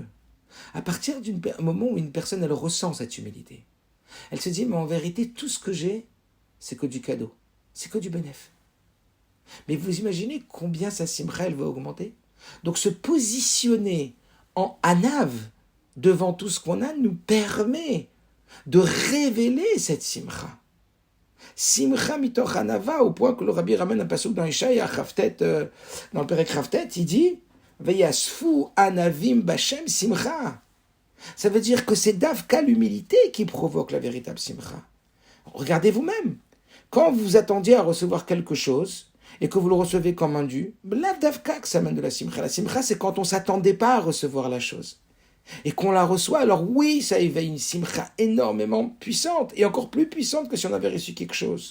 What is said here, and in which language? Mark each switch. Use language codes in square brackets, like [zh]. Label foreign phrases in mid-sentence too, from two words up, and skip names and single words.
[fr] À partir d'un moment où une personne, elle ressent cette humilité, elle se dit, mais en vérité, tout ce que j'ai, c'est que du cadeau, c'est que du bénéfice. Mais vous imaginez combien sa simcha, elle va augmenter? Donc se positionner en anav devant tout ce qu'on a nous permet de révéler cette simcha. [he] שמחה מתוך ענוה, [fr] au point que le Rabbi ramène un passouk dans Ishaïa, dans le Perek Chavtet, il dit [he] ויספו ענוים בהשם שמחה. [fr] Ça veut dire que c'est davka l'humilité qui provoque la véritable simcha. Regardez vous-même. Quand vous attendiez à recevoir quelque chose et que vous le recevez comme un dû, la davka que ça mène de la simcha. La simcha, c'est quand on ne s'attendait pas à recevoir la chose. Et qu'on la reçoit, alors oui, ça éveille une simcha énormément puissante, et encore plus puissante que si on avait reçu quelque chose.